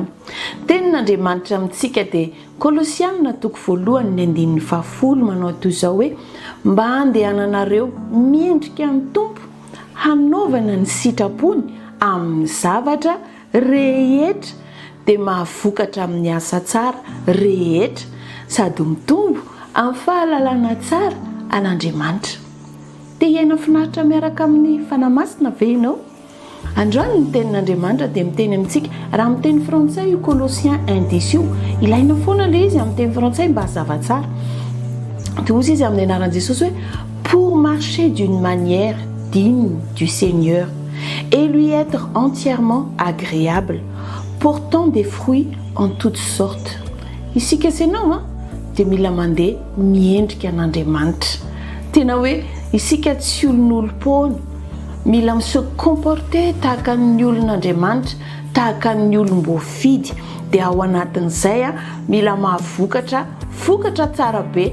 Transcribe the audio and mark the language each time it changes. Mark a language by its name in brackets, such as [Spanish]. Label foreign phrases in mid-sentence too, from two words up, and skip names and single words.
[Malagasy] Tenin'Andriamanitra amintsika dia Kolosianina 1:10 manao toy izao hoe mba handehananareo miendrika amin'ny Tompo hanaovana ny sitrapony amin'ny zavatra rehetra dia mahavokatra amin'ny asa tsara rehetra sady mitombo amin'ny fahalalana tsara an'Andriamanitra. Dia iaina finaritra miaraka amin'ny fanamasina ve ianao? Androany ny tenin'Andriamanitra dia miteny amintsika raha miteny frantsay io Colossiens 1:10 ilaina foana ilay izy amin'ny teny frantsay mba hazava tsara. Dia hozy izy amin'ny anaran'i Jesosy hoe [French] pour marcher d'une manière digne du Seigneur et lui être entièrement agréable, portant des fruits en toutes sortes. [Malagasy] Isika senao dia mila mandeha miendrika an'Andriamanitra. Tena hoe isika tsy olon'olom-poana, mila [French] se comporter [Malagasy] tahaka ny olon'Andriamanitra, tahaka ny olom-boafidy. Dia ao anatin'izay mila mahavokatra tsara be.